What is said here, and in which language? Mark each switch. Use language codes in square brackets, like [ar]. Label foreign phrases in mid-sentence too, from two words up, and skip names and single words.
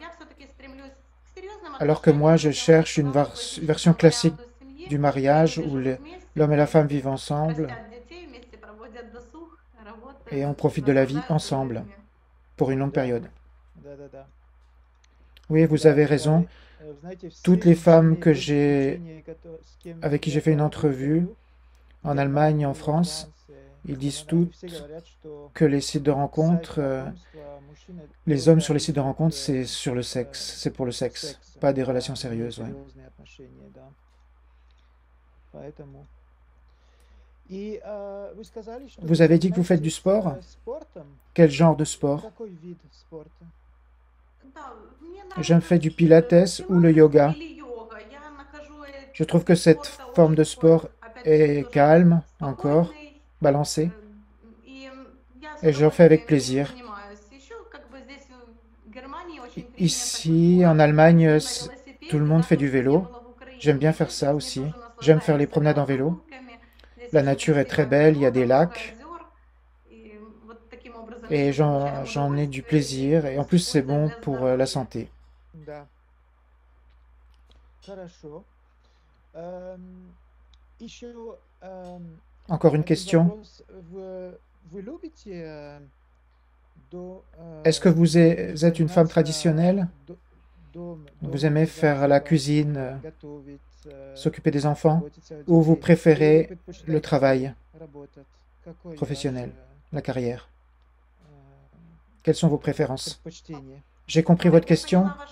[fr] Alors que moi, je cherche une version classique du mariage où l'homme et la femme vivent ensemble et on profite de la vie ensemble pour une longue [ru] Да, [fr] période. [ru] да-да-да. [fr] Oui, vous avez raison. [ru] Знаете, [fr] Toutes [ru] все [fr] les femmes [ru] учения, с кем [fr] avec qui [ru] я [fr] j'ai fait une [ru] интервью [fr] entrevue [ru] веду, [fr] en Allemagne, [ru] Германии, [fr] en [ru] во [fr] France, [ru] Франции, [fr] ils [ru] в [fr] disent [ru] Канададе, все [fr] toutes [ru] говорят, что [fr] que les sites de [ru] сайт [fr] rencontres, [ru] знакомства мужчины [fr] les hommes [ru] только [fr] sur les sites de [ru] ищут [fr] rencontres, c'est sur le sexe, c'est pour le sexe, [ru] секс, [fr] pas des relations [ru] а не [fr] sérieuses. Ouais. [ru] серьезные отношения, да. Поэтому. И вы сказали, что [fr] Vous [ru] вы [fr] avez dit que vous faites du [ru] занимаетесь [fr] sport? [ru] спортом. [fr] Quel genre de sport? [ru] Какой вид спорта? [fr] Je fais du pilates ou le yoga. Je trouve que cette forme de sport est calme, encore, balancée, et j'en fais avec plaisir. Ici, en Allemagne, tout le monde fait du vélo. J'aime bien faire ça aussi. J'aime faire les promenades en vélo. La nature est très belle, il y a des lacs. Et j'en ai du plaisir. Et en plus, c'est bon pour la santé. [ru] Да. Хорошо. Еще [fr] Encore une [ru] один [fr] question. [ru] вопрос. Вы любите [fr] Est-ce que vous êtes une femme traditionnelle? Vous aimez faire la cuisine, s'occuper des enfants? Ou vous préférez le travail professionnel, la carrière? Quelles sont vos préférences? J'ai compris votre question.